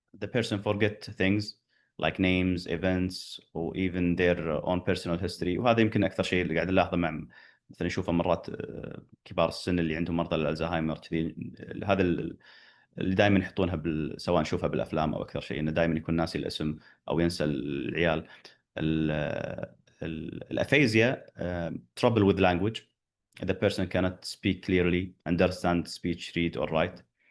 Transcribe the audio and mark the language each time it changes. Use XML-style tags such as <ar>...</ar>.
<en>The person forget things like names, events, or even their own personal history.</en> <ar>وهذا يمكن أكثر شيء اللي قاعد نلاحظه مع مثلا نشوفه مرات كبار السن اللي عندهم مرضى الألزهايمر كذي. هذا اللي دائما يحطونها سواء نشوفها بالأفلام أو أكثر شيء إنه دائما يكون ناسي الاسم أو ينسى العيال.</ar> <en>الأفيزيا trouble with language. The person cannot speak clearly, understand speech, read or write.</en>